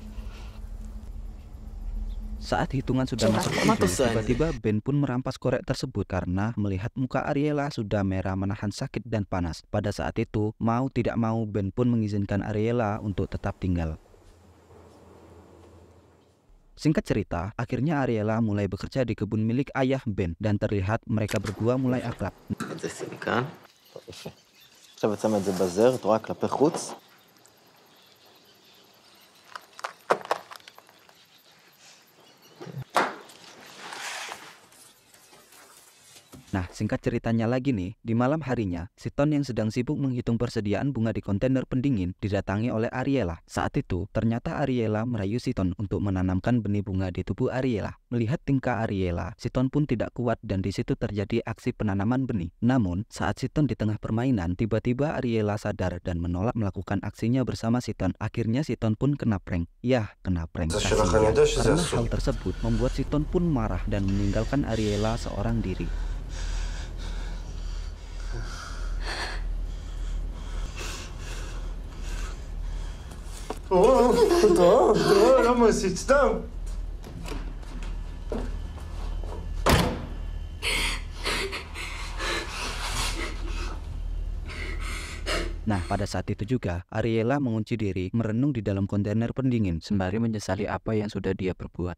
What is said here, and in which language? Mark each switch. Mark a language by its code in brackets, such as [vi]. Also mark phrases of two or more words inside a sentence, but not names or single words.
[id] Saat hitungan sudah masuk 7, tiba-tiba Ben pun merampas korek tersebut karena melihat muka Ariela sudah merah menahan sakit dan panas. Pada saat itu, mau tidak mau Ben pun mengizinkan Ariela untuk tetap tinggal. Singkat cerita, akhirnya Ariela mulai bekerja di kebun milik ayah Ben dan terlihat mereka berdua mulai akrab. [he] את זה שימי כאן. טוב, יפה. עכשיו את שמה את זה בזר, את רואה כלפי חוץ. [id] Nah, singkat ceritanya lagi nih, di malam harinya, Siton yang sedang sibuk menghitung persediaan bunga di kontainer pendingin didatangi oleh Ariela. Saat itu, ternyata Ariela merayu Siton untuk menanamkan benih bunga di tubuh Ariela. Melihat tingkah Ariela, Siton pun tidak kuat dan di situ terjadi aksi penanaman benih. Namun, saat Siton di tengah permainan, tiba-tiba Ariela sadar dan menolak melakukan aksinya bersama Siton. Akhirnya Siton pun kena prank. Yah, kena prank. Karena hal tersebut membuat Siton pun marah dan meninggalkan Ariela seorang diri. [he] למה עשית? סתם! [id] Nah, pada saat itu juga, Ariela mengunci diri merenung di dalam kontainer pendingin sembari menyesali apa yang sudah dia perbuat.